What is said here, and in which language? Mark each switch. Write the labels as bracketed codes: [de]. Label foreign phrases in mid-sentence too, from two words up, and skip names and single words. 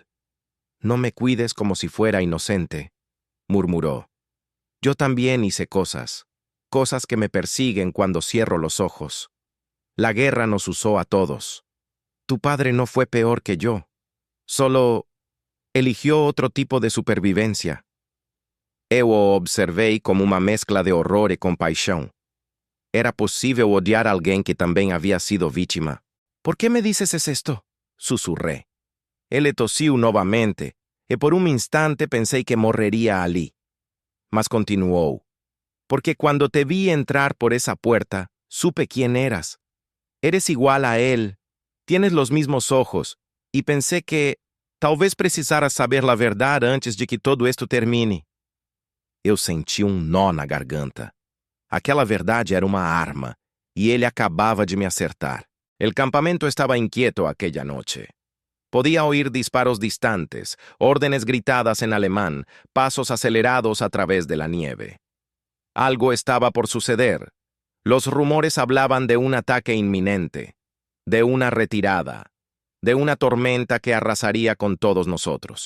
[es] «No me cuides como si fuera inocente», murmuró. «Yo también hice cosas que me persiguen cuando cierro los ojos. La guerra nos usó a todos. Tu padre no fue peor que yo. Solo eligió otro tipo de supervivencia». [pt] Eu o observei como uma mescla de horror e compaixão. Era possível odiar alguém que também havia sido vítima. [es] «¿Por qué me dices esto?», susurré. Él tosió novamente, y por un instante pensé que morrería allí. Mas continuó. «Porque cuando te vi entrar por esa puerta, supe quién eras. Eres igual a él, tienes los mismos ojos, y pensé que [pt] talvez precisaras [es] saber la verdad antes de que todo esto termine». [pt] Eu senti nó na garganta. Aquela verdade era uma arma, e ele acabava de me acertar. [es] El campamento estaba inquieto aquella noche. Podía oír disparos distantes, órdenes gritadas en alemán, pasos acelerados a través de la nieve. Algo estaba por suceder. Los rumores hablaban de un ataque inminente, de una retirada, de una tormenta que arrasaría con todos nosotros.